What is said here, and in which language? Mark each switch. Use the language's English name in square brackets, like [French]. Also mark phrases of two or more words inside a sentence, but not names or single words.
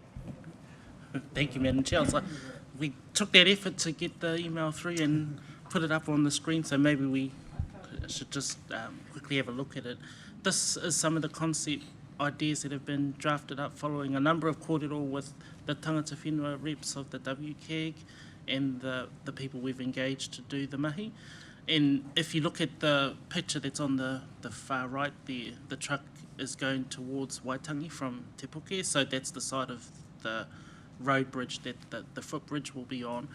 [English] Thank you, Madam Chair. So we took that effort to get the email through and put it up on the screen, so maybe we should just quickly have a look at it. This is some of the concept ideas that have been drafted up following a number of kōrero with the [Māori] tangata whenua [English] reps of the WCAG and the people we've engaged to do the mahi. And if you look at the picture that's on the far right, the truck is going towards Waitangi from Te Puke, so that's the side of the road bridge that the footbridge will be on.